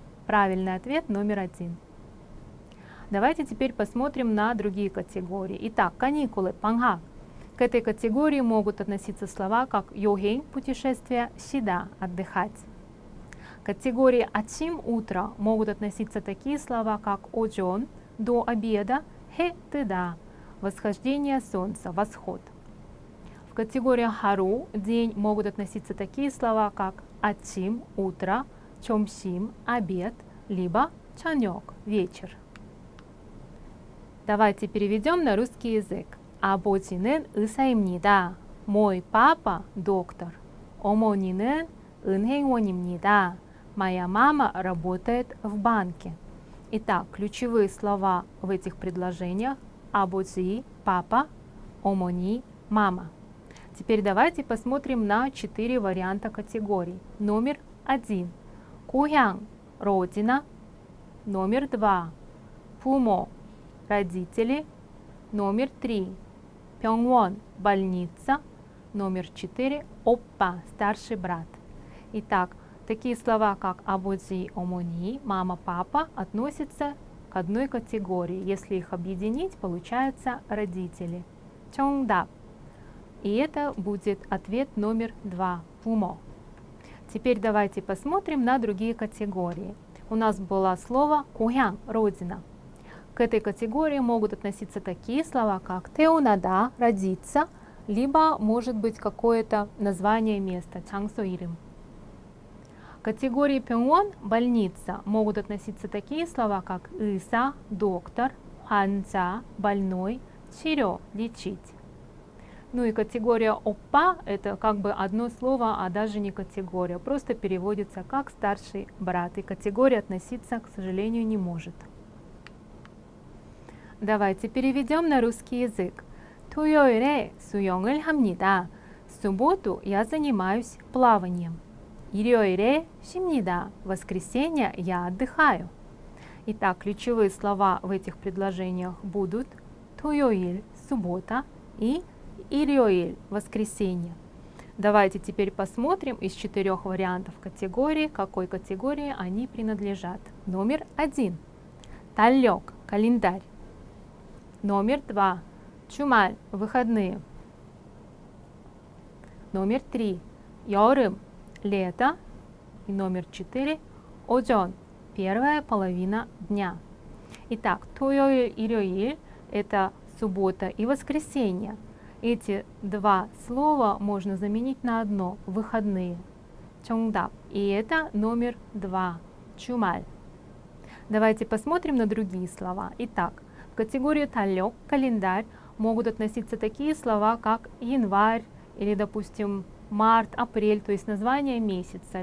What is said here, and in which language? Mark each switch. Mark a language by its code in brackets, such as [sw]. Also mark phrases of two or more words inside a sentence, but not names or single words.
[ru] Правильный ответ номер 1. Давайте теперь посмотрим на другие категории. Итак, каникулы, 방학. К этой категории могут относиться слова как 여행, путешествие, 쉬다, отдыхать. К категории 아침, утро, могут относиться такие слова как 오전, до обеда, [ko] 해 뜨다, [ru] восхождение солнца, восход. В категории 하루, день, могут относиться такие слова как 아침, утро, 점심, обед, либо 저녁, вечер. Давайте переведем на русский язык. [ko] 아버지는 의사입니다. [ru] Мой папа доктор. [ko] 어머니는 은행원입니다. [ru] Моя мама работает в банке. Итак, ключевые слова в этих предложениях: 아버지, папа, 어머니, мама. Теперь давайте посмотрим на 4 варианта категорий. Номер 1. 고향, родина. Номер 2. 부모, родители. Номер 3. 병원, больница. Номер 4. оппа, старший брат. Итак, такие слова, как [ko] 아버지, 어머니, [ru] мама, папа, относятся к одной категории. Если их объединить, получается родители. 정답. И это будет ответ номер 2. 부모. Теперь давайте посмотрим на другие категории. У нас было слово 고향, родина. К этой категории могут относиться такие слова, как 태어나다, родиться, либо может быть какое-то название места, [ko] 장소 이름. [ru] К категории 병원, больница, могут относиться такие слова, как 의사, доктор, 환자, больной, 치료, лечить. Ну и категория оппа — это как бы одно слово, а даже не категория, просто переводится как старший брат, и категория относиться, к сожалению, не может. Давайте переведем на русский язык. [ko] 토요일에 수영을 합니다. [ru] В субботу я занимаюсь плаванием. [ko] 일요일에 쉽니다. [ru] В воскресенье я отдыхаю. Итак, ключевые слова в этих предложениях будут 토요일 – суббота и 일요일 – воскресенье. Давайте теперь посмотрим из 4 вариантов категории, какой категории они принадлежат. Номер 1 – 달력 – календарь. Номер 2 – 주말 – выходные. Номер 3 – 여름 – лето. И номер 4 – 오전 – первая половина дня. Итак, [ko] 토요일, 일요일 – [ru] это суббота и воскресенье. Эти два слова можно заменить на одно – выходные. 정답. И это номер 2 – 주말. Давайте посмотрим на другие слова. Итак, в категорию 달력 – календарь могут относиться такие слова, как январь или, допустим, март, апрель, то есть название месяца.